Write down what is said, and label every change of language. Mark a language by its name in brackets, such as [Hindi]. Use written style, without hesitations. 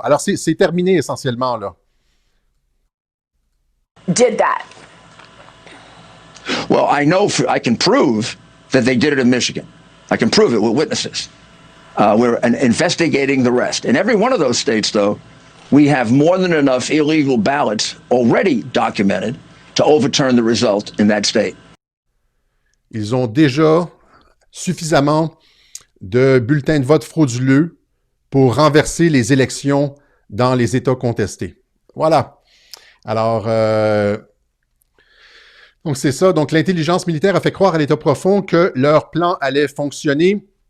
[French] Alors, c'est terminé essentiellement, là. [English] Did that? Well, I can prove that they did it in Michigan. I can prove it with witnesses. We're investigating the rest. In every one of those states, though, we have more than enough illegal ballots already documented to overturn the result in that state. [French] Ils ont déjà suffisamment de bulletins de vote frauduleux pour renverser les élections dans les États contestés. Voilà. Alors, donc c'est ça. Donc, l'intelligence militaire a fait croire à l'État profond que leur plan allait fonctionner.